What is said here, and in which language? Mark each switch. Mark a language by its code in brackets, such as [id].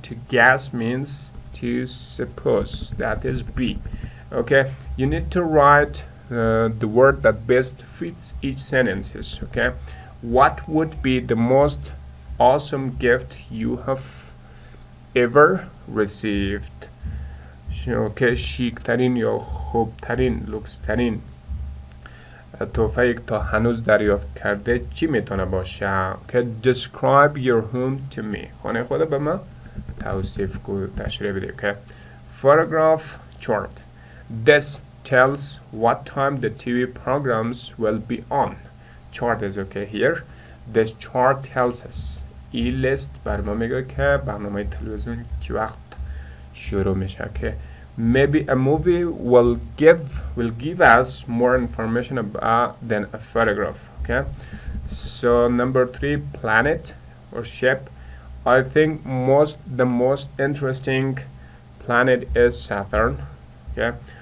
[en] To guess means to suppose. That is B. okay. You need to write the word that best fits each sentences. okay. What would be the most awesome gift you have ever received? okay. [fa] شیکترین یا خوبترین لوکسترین تحفه‌ای که تا هنوز دریافت کرده چی میتونه باشه؟ که [en] describe your home to me. [fa] خانه خود به من توصیف کو، تشریح بده. [en] که photograph chart. This tells what time the TV programs will be on. Chart is okay here. This chart tells us. [fa] این لیست بر ما میگه که برنامه تلویزیون چی وقت شروع میشه. [en] که maybe a movie will give us more information about than a photograph. okay. So number 3, planet or ship. I think the most interesting planet is Saturn. okay.